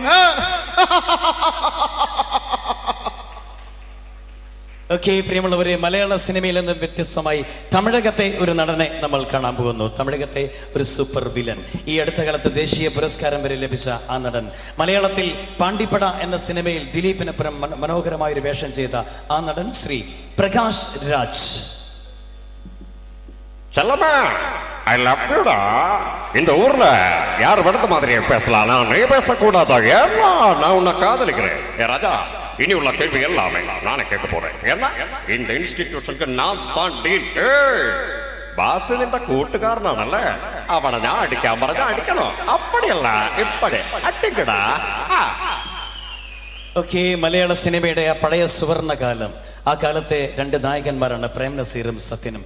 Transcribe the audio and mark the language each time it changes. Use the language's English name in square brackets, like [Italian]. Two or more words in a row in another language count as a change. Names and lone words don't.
[Malayalam] ഓക്കെ, പ്രിയമുള്ളവരെ, മലയാള സിനിമയിൽ നിന്ന് വ്യത്യസ്തമായി തമിഴകത്തെ ഒരു നടനെ നമ്മൾ കാണാൻ പോകുന്നു. തമിഴകത്തെ ഒരു സൂപ്പർ വില്ലൻ, ഈ അടുത്ത കാലത്ത് ദേശീയ പുരസ്കാരം വരെ ലഭിച്ച ആ നടൻ. മലയാളത്തിൽ പാണ്ടിപ്പട എന്ന സിനിമയിൽ ദിലീപിനപ്പുറം മനോഹരമായൊരു വേഷം ചെയ്ത ആ നടൻ ശ്രീ പ്രകാശ് രാജ്. [Tamil] செல்லம்மா, [English] I love you da. [Tamil] இந்த ஊர்ல யார் விடத்த மாதிரியே பேசலாம், நான் நீ பேசக்கூடாதா? ஏன்னா நான் உன்னை காதலிக்கிறேன். ஏ ராஜா, இனி உள்ள கேள்வி எல்லாமே நானே கேட்க போறேன். ஏன்னா இந்த இன்ஸ்டிடியூஷனுக்கு நான் தான் டீன். [Malayalam] ബാസ് നിന്റെ കൂട്ടുകാരനാണല്ലേ, അവനെ ഞാൻ അടിക്കാൻ പറഞ്ഞാൽ അടിക്കണോ? [Tamil] அப்படியல்ல இப்படி அடிக்கடா. [Malayalam] ഓക്കെ, മലയാള സിനിമയുടെ ആ പഴയ സുവർണകാലം, ആ കാലത്തെ രണ്ട് നായകന്മാരാണ് പ്രേം നസീറും സത്യനും.